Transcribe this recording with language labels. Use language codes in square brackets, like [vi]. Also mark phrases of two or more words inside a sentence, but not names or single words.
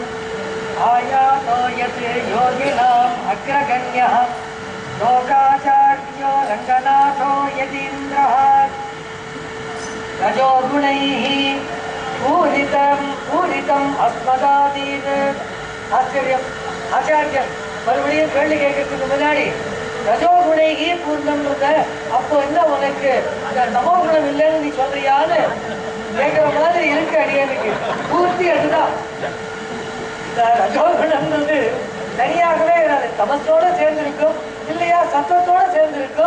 [sa] आयातो यत् योगिनाम् अग्रगण्यः लोकाचार्यो रङ्गनाथो यतीन्द्रः. रजोगुणैः पूरितम् अस्मदादीन्. आश्चर्यम्. [ta] आचार्यர் மறுபடியும் கேள்வி கேட்கறதுக்கு முன்னாடி [sa] रजोगुणैः पूर्णम् [ta] அப்போ என்ன உனக்கு தமோகுணம் இல்லைன்னு நீ சொல்றியான்னு கேட்கிற மாதிரி இருக்கு அடியனுக்கு. பூர்த்தி அதுதான். இந்த ரஜோகுணம்ன்றது தனியாகவே தமசோட சேர்ந்திருக்கும் இல்லையா, சத்தத்தோட சேர்ந்திருக்கும்.